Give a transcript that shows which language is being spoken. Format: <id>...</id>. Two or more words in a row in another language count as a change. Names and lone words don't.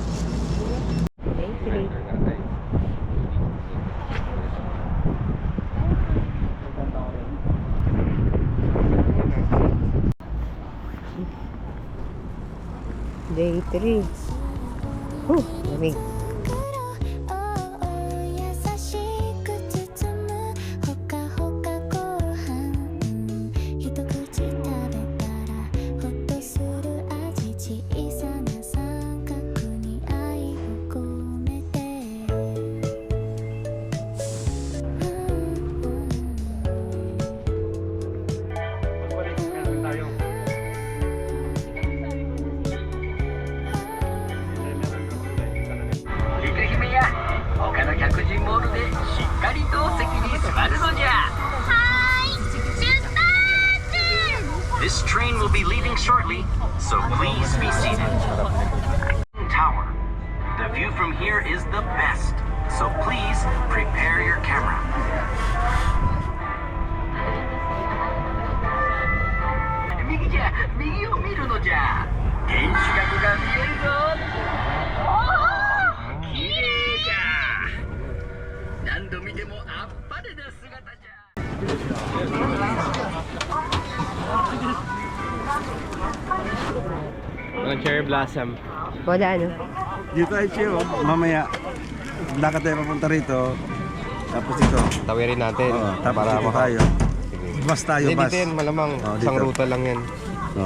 <tl>Okay, sige. Day 3. Lamig.</tl> <ja>優しく包むほかほかご飯一口食べたらほっとする味小さな三角に愛を込めて姫や他の客人モールでしっかりと席に座るのじゃ。</ja> <en>This train will be leaving shortly, so please be seated. Tower. The view from here is the best, so please prepare your camera.</en> <ja>Migi じゃ、右を見るのじゃ。天守閣が見えるぞ。綺麗じゃ。何度見てもあっぱれな姿じゃ。</ja> <tl>Walang</tl> <en>cherry blossom.</en> <tl>Wala, no? Dito ay chill, mamaya. Lakad tayo papunta rito. Tapos ito. Tawirin natin. Oo, tapos para dito maka... tayo. Bus tayo, Hindi, bus. dito yan, malamang. Oo, Isang dito. ruta lang yan. Oo.</tl>